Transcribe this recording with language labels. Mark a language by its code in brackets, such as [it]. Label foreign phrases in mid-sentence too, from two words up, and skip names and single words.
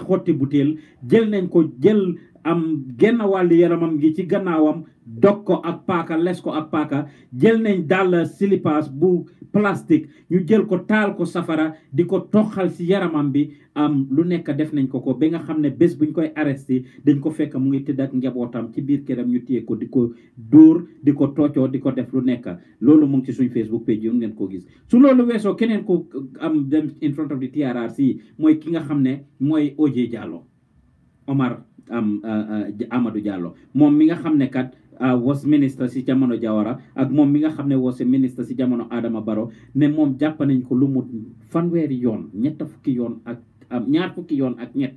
[wo] xotti butéel jël nañ ko jël genn wàllu yaramam gi ci gannaawam dog ko ak paaka les ko ak paaka jël nañ dàll silipaas bu plastique ñu jël ko taal ko safara di ko toxal si yaramam bi lu nekk def nañ ko ba nga xam ne bés buñ koy arrêté dañ ko fekk mu ngi tëdd ak njabootam ci biir këram ñu téye ko di ko dóor di ko toocoo di ko def lu nekk loolu mu ngi ci suñ [en] Facebook page [wo] yi ngeen ko gis su loolu weesoo keneen ko dem [en] in front of the TRRC [wo] mooy ki nga xam ne mooy OJ Jallow Omar Amadou Jallow moom mi nga xam ne kat was ministre si jamono Jawara ak moom mi nga xam ne was ministre si jamono Adama Barrow ne moom jàpp nañ ko lu mu fanweeri yoon ñaar fukki yoon ak